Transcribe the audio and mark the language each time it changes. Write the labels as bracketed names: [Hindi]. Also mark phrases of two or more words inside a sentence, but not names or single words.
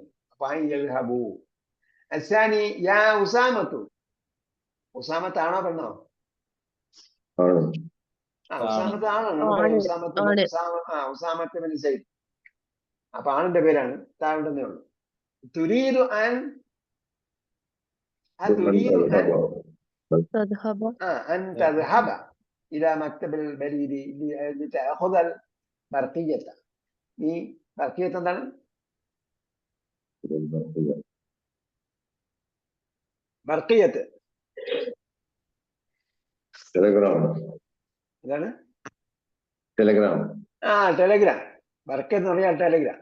[Arabic] അപ്പൊ أن يذهب. الثاني يا أسامة. [Malayalam] ഉസാമത്താണോ പെണ്ണോ? ഉസാമത്താണോ? ഉസാമത്ത് ബിൻ സൈദ്. അപ്പൊ ആണിന്റെ പേരാണ്, താഴെ ഉള്ളൂ. [Arabic] تريد أن أن تذهب إلى مكتب البريد لتأخذ البرقية. [Malayalam] ഈ ബർക്കിയത്ത് എന്താണ്? ബർക്കിയത്ത് എന്താണ്? ടെലഗ്രാം. ബർക്കിയത്ത് എന്ന് പറഞ്ഞാൽ ടെലഗ്രാം.